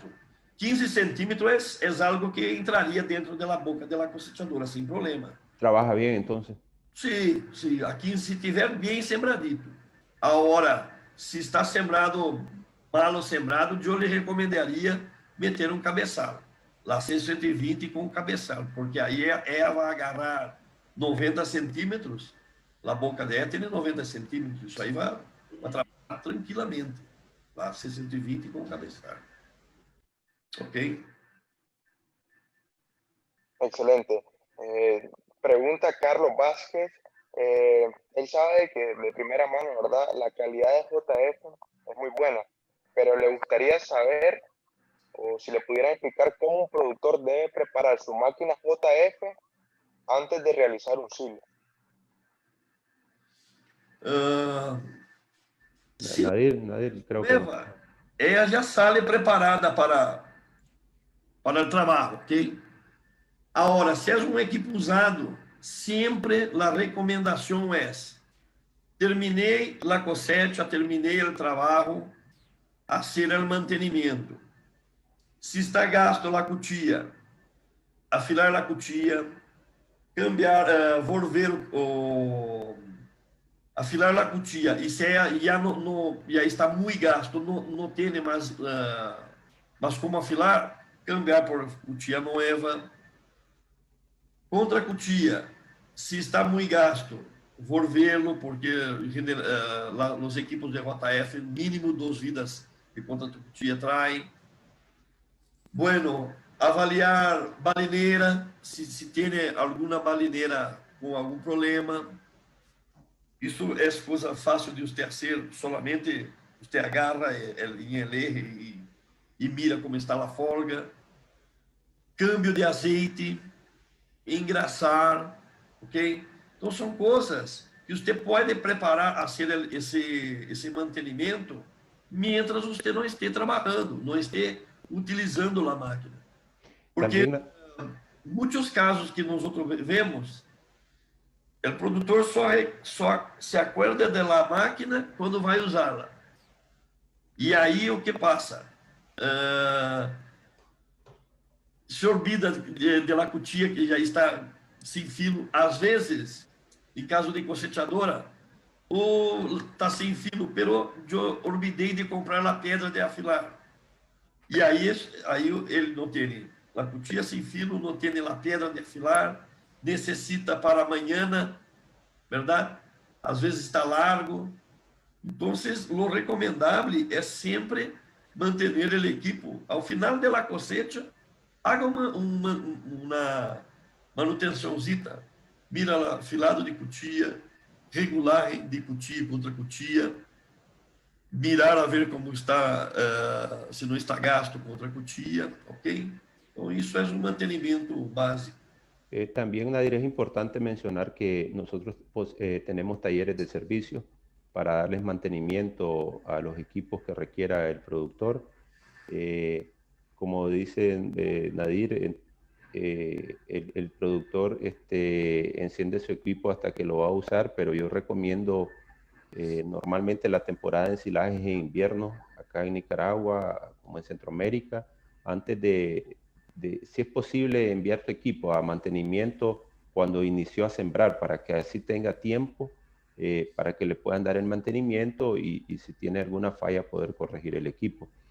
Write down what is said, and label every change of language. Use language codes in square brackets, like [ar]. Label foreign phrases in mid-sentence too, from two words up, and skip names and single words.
[es] 15 centímetros es algo que entraría dentro de la boca de la cosechadora sin problema. ¿Trabaja bien entonces? Sí, sí, aquí si tiver bien sembradito. Ahora, si está sembrado malo sembrado, yo le recomendaría meter un cabeçal. [pt] La C120 com cabeçal, porque aí ela vai agarrar 90 centímetros, a boca dela tem 90 centímetros, isso aí vai trabalhar tranquilamente. La C120 com cabeçal. Ok? [es] Excelente. Pregunta Carlos Vázquez. Él sabe que de primera mano, ¿verdad? La calidad de JF es muy buena, pero le gustaría saber, o si le pudiera explicar, cómo un productor debe preparar su máquina JF antes de realizar un silo. Nadir, creo que... [pt] Ella já sale preparada para o trabalho, ok? Agora, se é um equipo usado, sempre a recomendação é: terminei a cosecha, terminei o trabalho, hacer o mantenimento. [es] Se está gasto a cuchilla, afilar a cuchilla, cambiar, volver afilar a cuchilla, [pt] e se já está muito gasto, não tem mais, [es] como afilar, cambiar por cuchilla nova. [pt] Contra cuchilla, se está muito gasto, volverlo, porque os equipos de JF, mínimo 2 vidas que contra cuchilla traem. [es] Bueno, [pt] avaliar balineira, se tem alguma balineira com algum problema. Isso é coisa fácil de você fazer, solamente você agarra em [es] el eje [pt] e mira como está a folga. Câmbio de azeite, engraçar, ok? Então são coisas que você pode preparar a ser esse mantenimento mientras você não esteja trabalhando, não esteja utilizando a máquina. Porque muitos casos que nós vemos, o produtor só [es] se acuerda [pt] da máquina quando vai usá-la. E aí o que passa? [es] Se olvida de la cuchilla que [pt] já está sem filo. Às vezes, em caso de cosechadora, ou está sem filo, pero eu olvidei de comprar a pedra de afilar. E aí ele não tem a cuchilla sem filo, não tem a pedra de afilar, necessita para amanhã, verdade? Às vezes está largo. Então, o recomendável é sempre manter o equipo. Ao final da cosecha, haga uma manutençãozita, [es] mira afilado de cuchilla, [pt] regular de cuchilla contra cuchilla, [es] mirar a ver [pt] como está, se não está gasto contra cuchilla, ok? Então, isso é um mantenimento básico. [es] También, Nadir, es importante mencionar que nosotros tenemos talleres de servicio para darles mantenimiento a los equipos que requiera el productor. como dice Nadir, el productor enciende su equipo hasta que lo va a usar, pero yo recomiendo normalmente la temporada de ensilaje es en invierno, acá en Nicaragua, como en Centroamérica, antes si es posible, enviar tu equipo a mantenimiento cuando inició a sembrar, para que así tenga tiempo, para que le puedan dar el mantenimiento y si tiene alguna falla poder corregir el equipo.